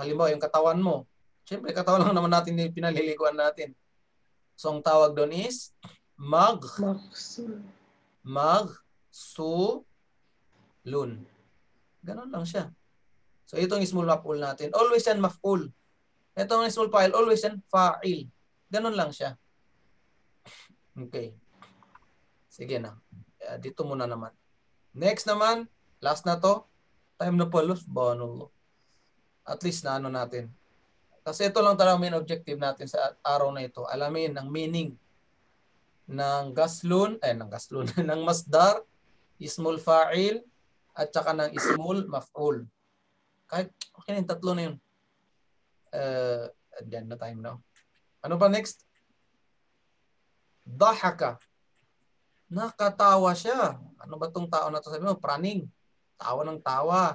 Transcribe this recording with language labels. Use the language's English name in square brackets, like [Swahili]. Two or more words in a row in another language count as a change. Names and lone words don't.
[Filipino] Halimbawa, yung katawan mo. Siyempre, katawan lang naman natin yung pinaliliguan natin. So, ang tawag doon is magsulun. Ganon lang siya. So, itong [Arabic] اسم المفعول [Filipino] natin. Always yan maf'ul. Itong [Arabic] اسم الفاعل, [Filipino] always yan fa'il. Ganon lang siya. Okay. Sige na. Dito muna naman. Next naman, last na to. Time na pala. [English] At least [Filipino] na natin. Kasi ito lang talaga [English] main objective [Filipino] natin sa araw na ito. Alamin ang meaning ng ng masdar, [Arabic] اسم الفاعل, [Filipino] at saka ng [Arabic] اسم المفعول. [Filipino] Kahit, okay na yung tatlo na yun. Diyan na [English] time now. [Filipino] Ano pa next? Dahaka. Nakatawa siya. Ano ba tong tao na to? Sabi mo, praning. Tawa ng tawa.